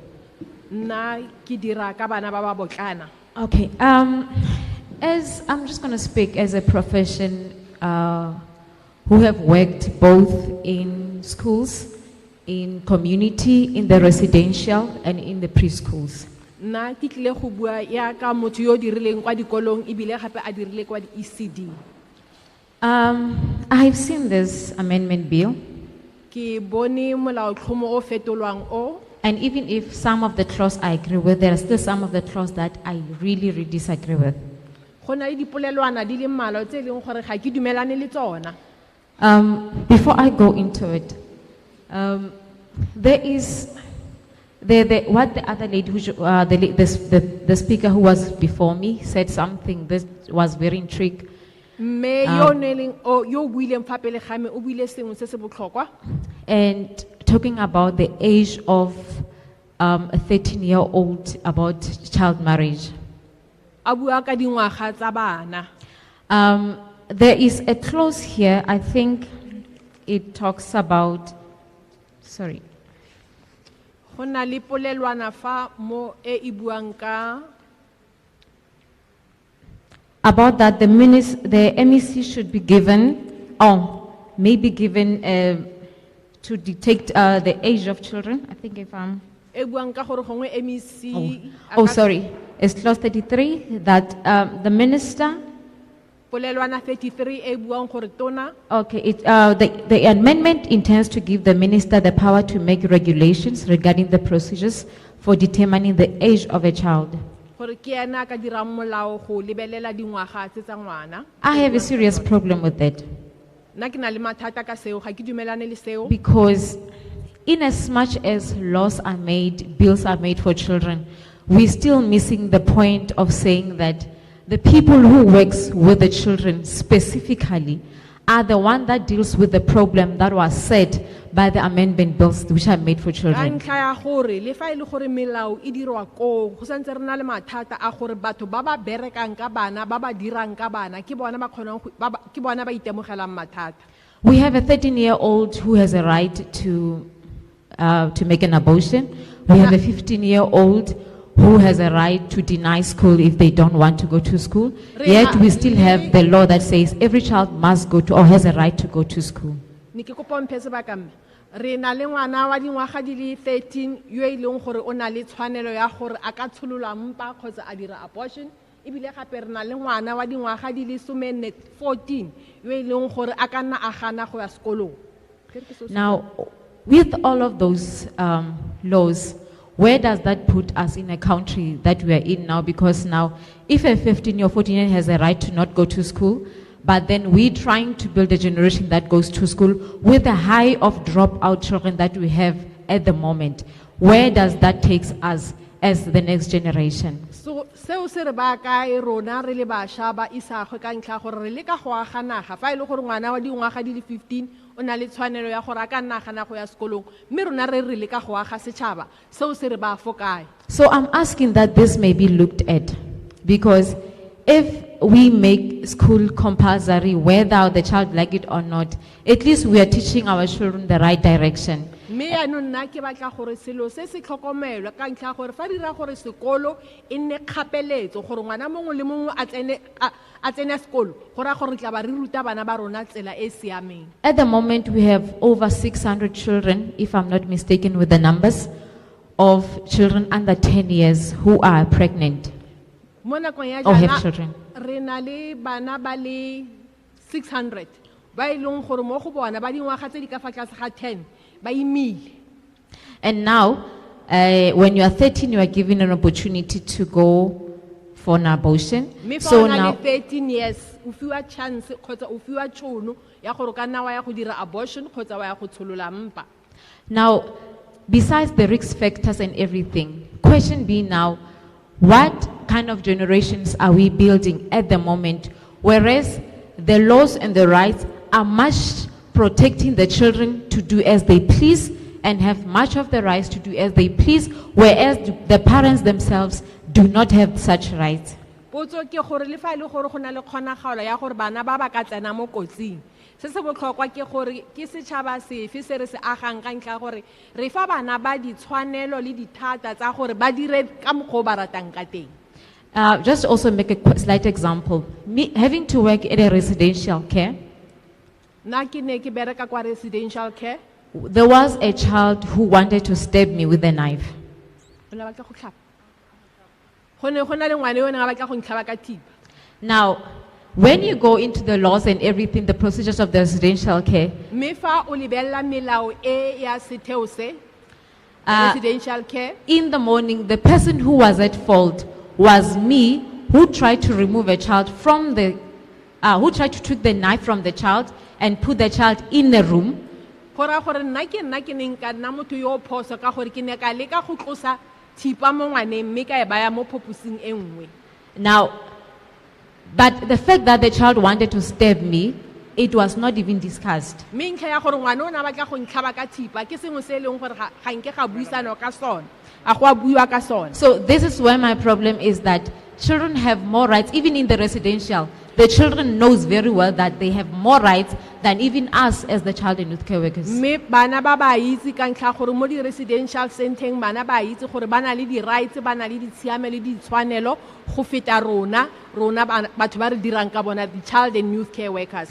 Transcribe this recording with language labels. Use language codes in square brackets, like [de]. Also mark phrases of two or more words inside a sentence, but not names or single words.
[en] Okay. As I'm just going to speak as a profession who have worked both in schools, in community, in the residential, and in the preschools. [tn] Nna ke tlile go bua ya ka motho yo o dirileng kwa dikolong ebile gape a dirile kwa di-ECD. [en] I've seen this amendment bill, [tn] Ke bone molaotlhomo o fetolwang o. [en] and even if some of the clause I agree with, there are still some of the clause that I really disagree with. [tn] Go na le dipolelwana di le mmalwa tse e leng gore ga ke dumelane le tsona. [en] Before I go into it, there is what the other lady, the speaker who was before me said something that was very intriguing. [tn] Mme yo neleng o yo buileng fa pele ga me o buile sengwe se se botlhokwa. [en] And talking about the age of a 13-year-old about child marriage. [tn] A bua ka dingwaga tsa bana. [en] There is a clause here, I think it talks about, sorry. [tn] Go na le polelwana fa mo e buang ka [en] about that the MEC should be given, maybe given to detect the age of children. I think if I'm... [tn] e buang ka gore gongwe MEC [en] Oh, sorry. It's clause 33 that the minister... [tn] polelwana 33 e buang gore tona. [en] Okay, the amendment intends to give the minister the power to make regulations regarding the procedures for determining the age of a child. [tn] Gore ke ena ka dirang molao go lebelela dingwaga tse tsa ngwana. [en] I have a serious problem with that. [tn] Nna ke na le mathata ka seo, ga ke dumelane le seo. [en] Because in as much as laws are made, bills are made for children, we're still missing the point of saying that the people who works with the children specifically are the one that deals with the problem that was set by the amendment bills which are made for [tn] Ka [en] children. [tn] ntlha ya gore le fa e le gore melao e dirwa ko go santse re na le mathata a gore batho ba ba berekang ka bana ba ba dirang ka bana ke bona ba kgonang ke bona ba itemogelang mathata. [en] We have a 13-year-old who has a right to make an abortion. We have a 15-year-old who has a right to deny school if they don't want to go to school. Yet we still have the law that says every child must go to or has a right to go to school. [tn] Ni ke kopa mphe sebaka mme. Re na le ngwana wa dingwaga di le 13 yo e leng gore o na le tshwanelo ya gore a ka tsholola mpa kgotsa a dira abortion. Ebile gape re na le ngwana wa dingwaga di le 14 yo e leng gore a ka nna a gana go ya sekolong. [en] Now, with all of those laws, where does that put us in a country that we are in now? Because now, if a 15 or 14-year has a right to not go to school, but then we're trying to build a generation that goes to school with the high of dropout children that we have at the moment, where does that take us as the next generation? [tn] So seo se re ba kae rona re le bašwa ba isa go ka ntlha gore re le ka go aga naga fa e le gore ngwana wa dingwaga di le 15 o na le tshwanelo ya gore a ka nna gana go ya sekolong mme rona re le ka go aga setšhaba seo se re ba fo kae. [en] So I'm asking that this may be looked at, because if we make school compulsory, whether the child like it or not, at least we are teaching our children the right direction. [tn] Mme yaanong nna ke batla gore selo se se tlhokomelwe ka ntlha gore fa dira gore sekolo e nne kgapeletso gore ngwana mongwe le mongwe a tsene sekolo gore a gore tla ba re ruta bana ba rona tsela e siameng. [en] At the moment, we have over 600 children, if I'm not mistaken with the numbers, of children under 10 years who are pregnant [tn] Mo nakong ya [en] or have [tn] jaana [en] children. [tn] re na le bana ba le 600 ba e leng gore mo go bona ba dingwaga tse di ka fa tlase ga 10 ba imile. [en] And now, when you are 13, you are given an opportunity to go for an abortion. [tn] Mme fa [en] So [tn] o na [en] now, [tn] le 13 years o fiwa chance kgotsa o fiwa tšhono ya gore ka nna wa ya go dira abortion kgotsa wa ya go tsholola mpa. [en] now, besides the risk factors and everything, question being now, what kind of generations are we building at the moment, whereas the laws and the rights are much protecting the children to do as they please and have much of the rights to do as they please, whereas the parents themselves do not have such rights. [tn] Potso ke gore le fa e le gore go na le kgonagalo ya gore bana ba ba ka tsena mo kotsing. Se se botlhokwa ke gore ke setšhaba sefe se re se agang ka ntlha gore re fa bana ba ditshwanelo le dithata tsa gore ba dire ka mokgwa o ba ratang ka teng. [en] Just also make a slight example. Me having to work at a residential care, [tn] Nna ke ne ke bereka kwa [en] residential care. there was a child who wanted to stab me with a knife. [tn] O ne a batla go tlhapa. Go ne go na le ngwana yo o neng a batla go ntlhaba ka thipa. [en] Now, when you go into the laws and everything, the procedures of the residential care, [tn] Mme fa o lebella melao e ya setheo se, Uh, [en] residential care, in the morning, the person who was at fault was me, who tried to remove a child from the, who tried to take the knife from the child and put the child in a room. [tn] go raya gore nna ke neng ka nna motho yo o phoso ka gore ke ne ka leka go tlosa thipa mo ngwaneng mme ka e baya mo phoposing e nngwe. [en] Now, but the fact that the child wanted to stab me, it was not even discussed. [tn] Mme ntlha ya gore ngwana o ne a batla go ntlhaba ka thipa ke sengwe se e leng gore ga nke ga buisana ka sona, a go a buiwa ka sona. [en] So this is where my problem is, that children have more rights, even in the residential. The children knows very well that they have more rights than even us as the child and youth care workers. [tn] Mme bana ba ba itse ka ntlha gore mo di residential centeng bana ba itse gore ba na le di rights, ba na le ditshiame le ditshwanelo go feta rona batho ba re dirang ka bona, [en] the child and youth care workers.